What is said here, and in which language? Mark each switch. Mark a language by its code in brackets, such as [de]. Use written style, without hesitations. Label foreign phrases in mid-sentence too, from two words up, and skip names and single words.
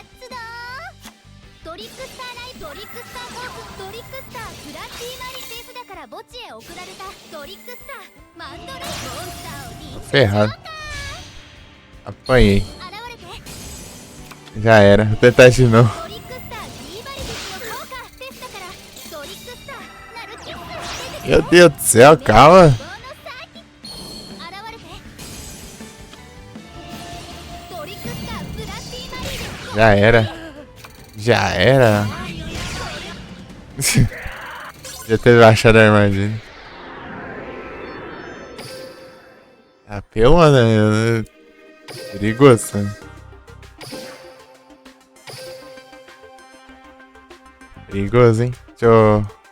[pt] Ferrado. Apanhei. Já era. Vou tentar de novo. Meu Deus do céu, calma. [ja] 現れてトリックスターブラッディマリー [pt] Já era. Já era. Já teve achado a armadilha. Apelou, né? Perigoso, né? Perigoso, hein? Deixa eu...